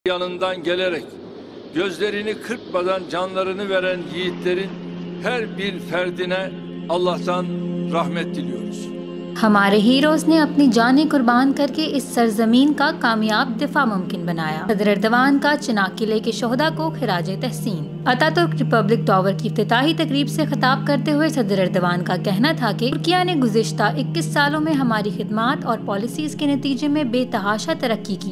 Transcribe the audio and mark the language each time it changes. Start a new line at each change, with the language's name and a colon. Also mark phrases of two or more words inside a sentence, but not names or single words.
Turkish: yanından gelerek gözlerini kırpmadan canlarını veren yiğitlerin her bir ferdine Allah'tan rahmet diliyoruz.
Urdu: ہمارے ہیروز نے اپنی جانیں قربان کر کے اس سرزمین کا کامیاب دفاع ممکن بنایا. صدر اردوان کا چناب قلعے کے شہدا کو خراج تحسین. اتاترک ریپبلک ٹاور کی افتتاحی تقریب سے خطاب کرتے ہوئے صدر اردوان کا کہنا تھا کہ ترکیہ نے گزشتہ 21 سالوں میں ہماری خدمات اور پالیسیز کے نتیجے میں بے تحاشا ترقی کی.